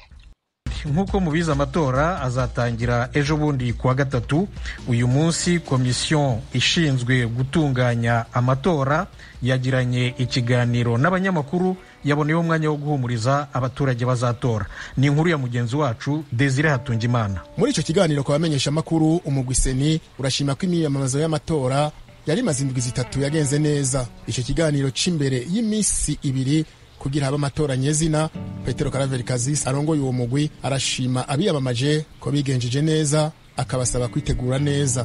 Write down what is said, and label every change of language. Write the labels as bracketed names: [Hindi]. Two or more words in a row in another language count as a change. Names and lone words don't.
[Rundi] Nk'uko mubizi amatora azatangira ejo bundi kuwa gatatu. Uyu munsi komisiyo ishinzwe gutunganya amatora yagiranye ikiganiro n'abanyamakuru, yaboneyeho umwanya wo guhumuriza abaturage bazatora. Ni inkuru ya mugenzi wacu Desire Hatungimana. Muri icyo kiganiro kwa bamenyesha makuru, umugwi Seni urashima ko imyiyamamazo y'amatora yari maze indwi zitatu yagenze neza. Icyo kiganiro c'imbere y'iminsi ibiri kugira habe amatora nyezina, Petero Karaveri Kazisi arongoye uwo mugwi arashima abiyamamaje ko bigenjeje neza, akabasaba kwitegura neza.